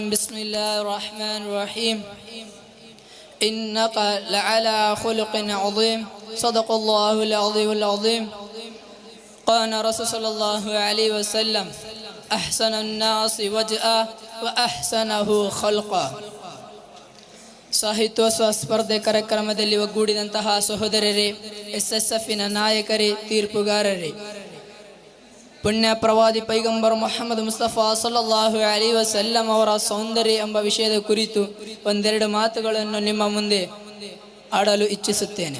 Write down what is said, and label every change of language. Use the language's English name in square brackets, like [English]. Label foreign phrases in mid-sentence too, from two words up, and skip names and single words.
[Arabic] بسم الله الرحمن الرحيم. إنك لعلى خلق عظيم. صدق الله العظيم. قال رسول صلى الله عليه وسلم أحسن الناس وجها وأحسنه خلقا. [Kannada] ಸಾಹಿತ್ಯೋತ್ಸವ ಸ್ಪರ್ಧೆ ಕಾರ್ಯಕ್ರಮದಲ್ಲಿ ಒಗ್ಗೂಡಿದಂತಹ ಸಹೋದರರೇ, SSFನ ನಾಯಕರೇ, ತೀರ್ಪುಗಾರರೇ, ಪುಣ್ಯ ಪ್ರವಾದಿ ಪೈಗಂಬರ್ ಮೊಹಮ್ಮದ್ ಮುಸ್ತಫಾ [Arabic] صلى الله عليه وسلم [Kannada] ಅವರ ಸೌಂದರ್ಯ ಎಂಬ ವಿಷಯದ ಕುರಿತು ಒಂದೆರಡು ಮಾತುಗಳನ್ನು ನಿಮ್ಮ ಮುಂದೆ ಆಡಲು ಇಚ್ಛಿಸುತ್ತೇನೆ.